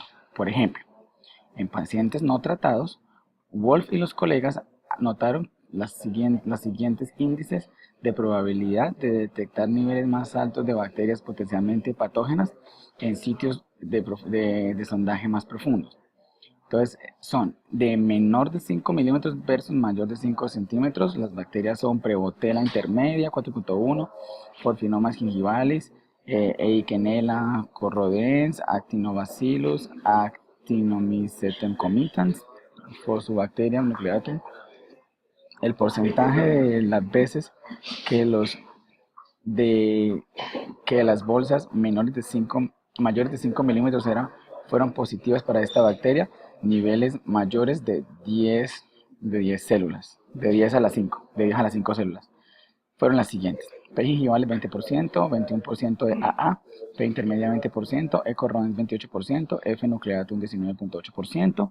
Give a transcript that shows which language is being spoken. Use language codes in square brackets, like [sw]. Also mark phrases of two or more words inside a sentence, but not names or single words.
[es] Por ejemplo, en pacientes no tratados, Wolf y los colegas notaron los siguientes índices de probabilidad de detectar niveles más altos de bacterias potencialmente patógenas en sitios de sondaje más profundos. Entonces son de menor de 5 milímetros versus mayor de 5 centímetros. Las bacterias son Prevotella intermedia 4.1, Porphinomas gingivalis, Eikenella corrodens, Actinobacillus, Actinomycetum comitans, Fusobacterium nucleatum. El porcentaje de las veces que las bolsas mayores de 5 milímetros fueron positivas para esta bacteria, niveles mayores de 10 células, de 10 a las 5 células, fueron las siguientes: P gingivales 20%, 21% de AA, P intermedia 20%, E corrodens 28%, F nucleatum 19.8%.